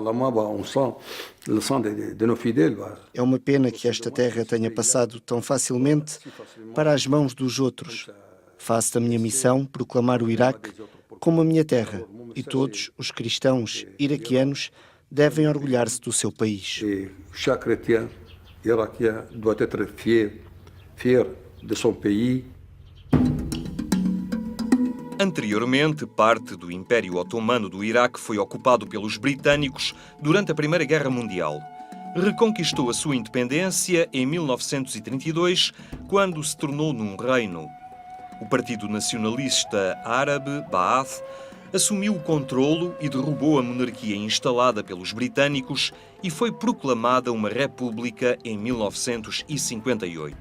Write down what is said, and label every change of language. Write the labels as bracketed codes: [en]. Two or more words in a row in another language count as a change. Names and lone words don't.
[pt] É uma pena que esta terra tenha passado tão facilmente para as mãos dos outros. Faço da minha missão proclamar o Iraque como a minha terra, e todos os cristãos iraquianos devem orgulhar-se do seu país. [fr] Chaque chrétien iraquien doit être fier de son pays. [pt] Anteriormente, parte do Império Otomano do Iraque foi ocupado pelos britânicos durante a Primeira Guerra Mundial. Reconquistou a sua independência em 1932, quando se tornou num reino. O Partido Nacionalista Árabe, Ba'ath, assumiu o controlo e derrubou a monarquia instalada pelos britânicos e foi proclamada uma república em 1958.